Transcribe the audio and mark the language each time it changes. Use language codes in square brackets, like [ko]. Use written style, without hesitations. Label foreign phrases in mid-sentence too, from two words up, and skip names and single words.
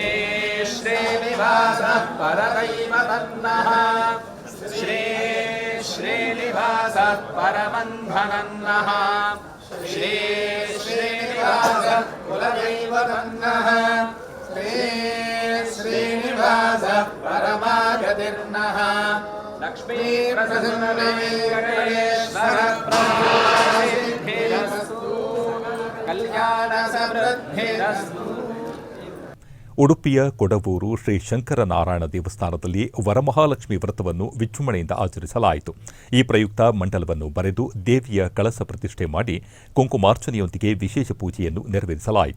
[sa] श्रीनिवासः परदैवतन्नः श्री श्रीनिवासः परमन्धनन्नः श्री श्रीनिवासः कुलदैवतन्नः श्री श्रीनिवासः परमागतिर्नः लक्ष्मीप्रसन्नवेङ्कटेश्वर प्रभुसिद्धिरस्तु कल्याण समृद्धिरस्तु. [kn] ಉಡುಪಿಯ ಕೊಡವೂರು ಶ್ರೀ ಶಂಕರನಾರಾಯಣ ದೇವಸ್ಥಾನದಲ್ಲಿ ವರಮಹಾಲಕ್ಷ್ಮಿ ವ್ರತವನ್ನು ವಿಜೃಂಭಣೆಯಿಂದ ಆಚರಿಸಲಾಯಿತು. ಈ ಪ್ರಯುಕ್ತ ಮಂಡಲವನ್ನು ಬರೆದು ದೇವಿಯ ಕಳಸ ಪ್ರತಿಷ್ಠೆ ಮಾಡಿ ಕುಂಕುಮಾರ್ಚನೆಯೊಂದಿಗೆ ವಿಶೇಷ ಪೂಜೆಯನ್ನು ನೆರವೇರಿಸಲಾಯಿತು.